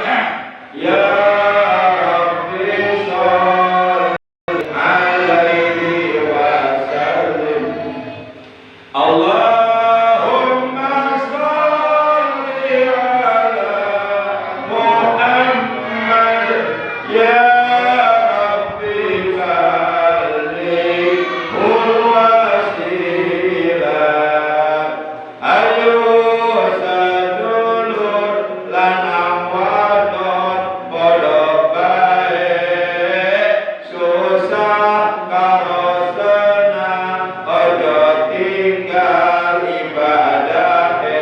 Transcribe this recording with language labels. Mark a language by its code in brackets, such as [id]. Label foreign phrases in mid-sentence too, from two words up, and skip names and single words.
[ar] يا رب صل عليه وسلم. اللهم صل على محمد. يا رب بلغه الوسيلة. [jv] Ayo sadulur lanang wadon padha bae, susah karo senang, ojo tinggal ibadahe.